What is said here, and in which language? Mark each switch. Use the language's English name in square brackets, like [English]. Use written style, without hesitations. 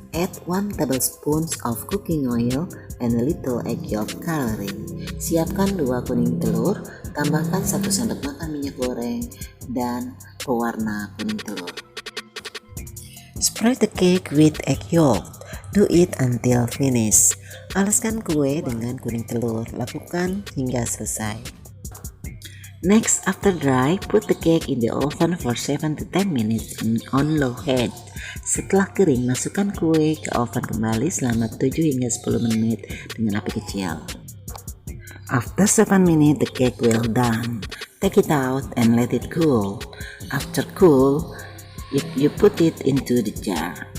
[English] Add 1 tablespoon of cooking oil and a little egg yolk coloring. [Indonesian] Siapkan 2 kuning telur. Tambahkan 1 sendok makan minyak goreng dan pewarna kuning telur. [English] Spread the cake with egg yolk. Do it until finish. [Indonesian] Alaskan kue dengan kuning telur. Lakukan hingga selesai. [English] Next, after dry, put the cake in the oven for 7 to 10 minutes on low heat. [Indonesian] Setelah kering, masukkan kue ke oven kembali selama 7 hingga 10 menit dengan api kecil. [English] After 7 minutes, the cake will done. Take it out and let it cool. After cool, you put it into the jar.